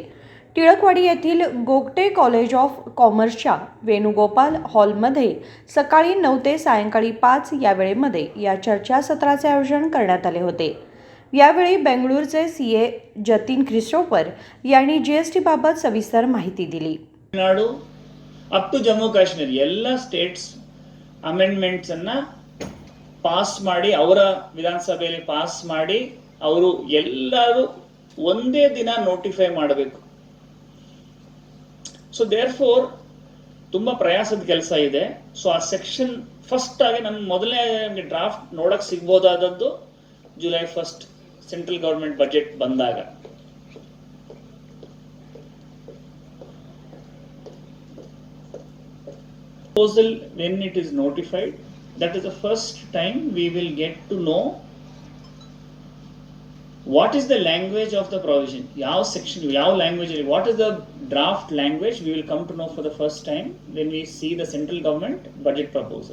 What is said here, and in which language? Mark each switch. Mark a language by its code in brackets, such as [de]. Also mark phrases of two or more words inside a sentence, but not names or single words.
[mr] टिळकवाडी येथील गोगटे कॉलेज ऑफ कॉमर्सच्या वेणुगोपाल हॉलमध्ये सकाळी 9 ते सायंकाळी 5 या वेळेमध्ये या चर्चासत्राचे आयोजन करण्यात आले होते. यावेळी बेंगळूरचे सीए जतीन ख्रिस्टोफर यांनी जीएसटी बाबत सविस्तर माहिती दिली. [kn] ತಮಿಳುನಾಡು [en] up to [kn] ಜಮ್ಮು ಕಾಶ್ಮೀರ ಎಲ್ಲ [en] states amendments [kn] ಅನ್ನ ಪಾಸ್ ಮಾಡಿ ಅವರ ವಿಧಾನಸಭೆಯಲ್ಲಿ ಪಾಸ್ ಮಾಡಿ ಅವರು ಎಲ್ಲರೂ ಒಂದೇ ದಿನ ನೋಟಿಫೈ ಮಾಡಬೇಕು. [en] so therefore [kn] ತುಂಬಾ ಪ್ರಯಾಸದ ಕೆಲಸ ಇದೆ. ಸೊ ಆ [en] section first [kn] ಆಗಿ ನಮ್ಮ ಮೊದಲನೇ ಡ್ರಾಫ್ಟ್ ನೋಡಕ್ ಸಿಗ್ಬೋದಾದದ್ದು ಜುಲೈ 1 [en] central government budget [kn] ಬಂದಾಗ. [en] Proposal when it is notified, that is the first time we will get to know what is the language of the provision, yav section, yav language, what is the draft language, we will come to know for the first time when we see the central government budget proposal.